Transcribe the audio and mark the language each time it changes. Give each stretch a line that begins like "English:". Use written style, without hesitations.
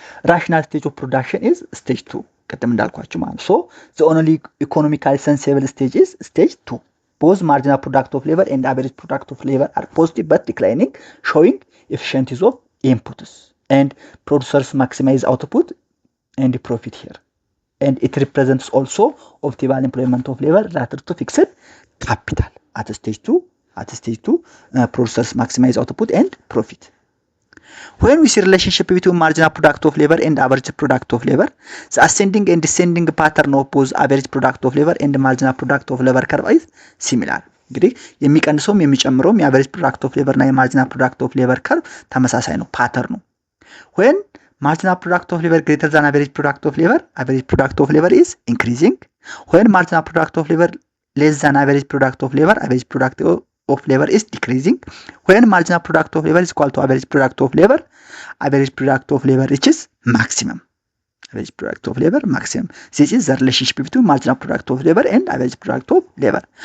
English: ራሽናል ስቴጅ ኦፍ ፕሮዳክሽን ኢዝ ስቴጅ 2
Amharic: ቅድም እንዳልኳችሁ ማለት
English: ሶ ዘ ኦንሊ ኢኮኖሚካሊ ሰንሲብል ስቴጅ ኢዝ ስቴጅ 2 both marginal product of labor and average product of labor are positive but declining, showing efficiencies of inputs and producers maximize output and profit here. And it represents also optimal employment of labor relative to fixed capital. At stage 2, producers maximize output and profit. When we see relationship between marginal product of labor and average product of labor, the ascending and descending pattern of both average product of labor and marginal product of labor curve is similar.
Amharic: እንግዲህ የሚቀንሰውም የሚጨምረውም የአቨሬጅ ፕሮዳክት ኦፍ ሌበር እና የማርጂናል ፕሮዳክት ኦፍ ሌበር ከርቭ ተመሳሳይ ነው፣ ፓተርኑ።
English: when marginal product of labor greater than average product of labor is increasing. when marginal product of labor less than average product of labor of labor is decreasing. when marginal product of labor is equal to average product of labor reaches maximum. This is the relationship between marginal product of labor and average product of labor.